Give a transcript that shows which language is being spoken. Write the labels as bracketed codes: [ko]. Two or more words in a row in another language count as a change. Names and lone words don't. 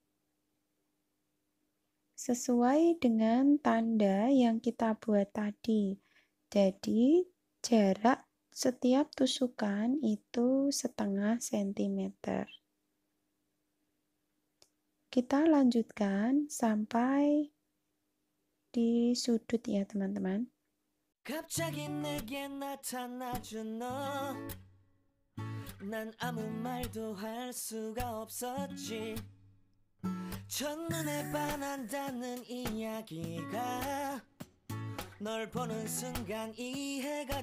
[id] Sesuai dengan tanda yang kita buat tadi. Jadi, jarak setiap tusukan itu 0,5 cm. Kita lanjutkan sampai di sudut ya teman-teman. [ko] 갑자기 내게 나타나준 너 난 아무 말도 할 수가 없었지 첫눈에 반한다는 이야기가 널 보는 순간 이해가